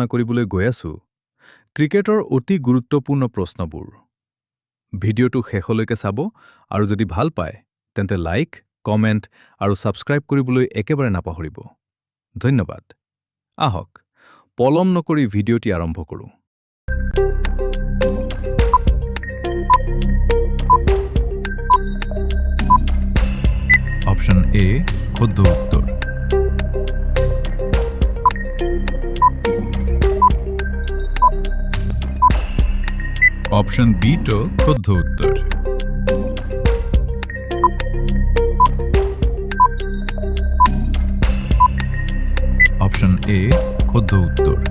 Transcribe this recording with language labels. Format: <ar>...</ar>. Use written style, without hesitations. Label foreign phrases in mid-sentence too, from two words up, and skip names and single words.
<as>কৰিবলৈ গৈ আছো ক্ৰিকেটৰ অতি গুৰুত্বপূৰ্ণ প্ৰশ্নবোৰ ভিডিঅ'টো শেষলৈকে চাব আৰু যদি ভাল পায় তেন্তে</as> <en>like comment</en> <as>আৰু সাবস্ক্ৰাইব কৰিবলৈ একেবাৰে নাপাহৰিব ধন্যবাদ আহক পলম নকৰি ভিডিঅ'টি আৰম্ভ কৰো</as> <en>option A</en> <as>শুদ্ধ উত্তর</as> <en>option B</en> <as>টো শুদ্ধ উত্তর</as> <en>option A</en> <as>শুদ্ধ উত্তর</as>